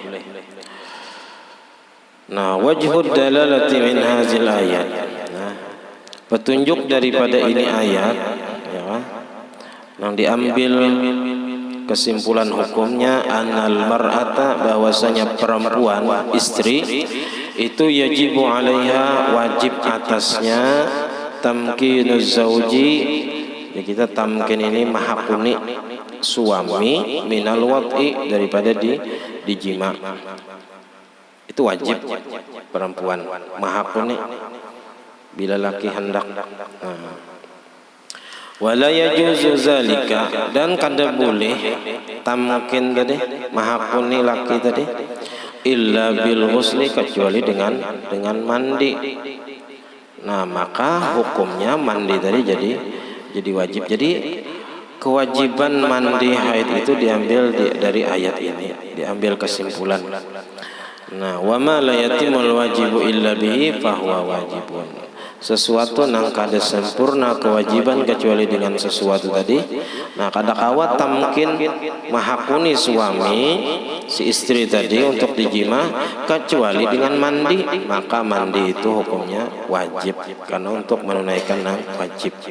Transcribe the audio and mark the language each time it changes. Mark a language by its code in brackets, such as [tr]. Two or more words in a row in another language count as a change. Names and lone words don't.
[ar] Nah, wajhud dalalati min hazil ayat. [bjn] Nah, petunjuk daripada ini ayat, ya, yang diambil kesimpulan hukumnya, [ar] anal mar'ata, [bjn] bahwasanya perempuan, istri itu [ar] yajibu alaiha, [bjn] wajib atasnya, [ar] tamkinuz zauji, [bjn] ya, kita tamkin ini mahakuni suami, [ar] minal wat'i, [bjn] daripada dijima. Itu wajib perempuan mahakuni bila laki hendak. [ar] Wala yajuzu zalika, [bjn] dan kada boleh tamkin tadi, mahakuni laki tadi, [ar] illa bil ghusli, [bjn] kecuali dengan mandi. Nah, maka hukumnya mandi tadi jadi wajib. Jadi kewajiban mandi haid itu diambil dari ayat ini, diambil kesimpulan. Nah, [ar] wa ma la yatimul wajibu illa bihi fahuwa wajibun. [bjn] Sesuatu nang kada sempurna kewajiban kecuali dengan sesuatu tadi. Nah, kada kawat tamkin mahakuni suami, si istri tadi, untuk dijima kecuali dengan mandi, maka mandi itu hukumnya wajib, karena untuk menunaikan nang wajib.